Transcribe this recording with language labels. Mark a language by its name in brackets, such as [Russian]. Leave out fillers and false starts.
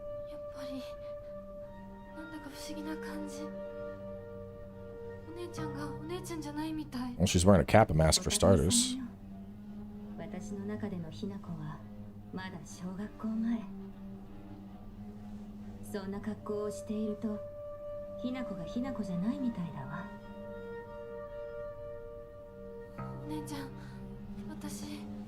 [Japanese] やっぱりなんだか不思議な感じ。お姉ちゃんがお姉ちゃんじゃないみたい。 [English] Well, she's wearing a kappa mask for starters. [Japanese] 私の中でのひなこはまだ小学校前。そんな格好をしていると、ひなこがひなこじゃないみたいだわ。お姉ちゃん、私。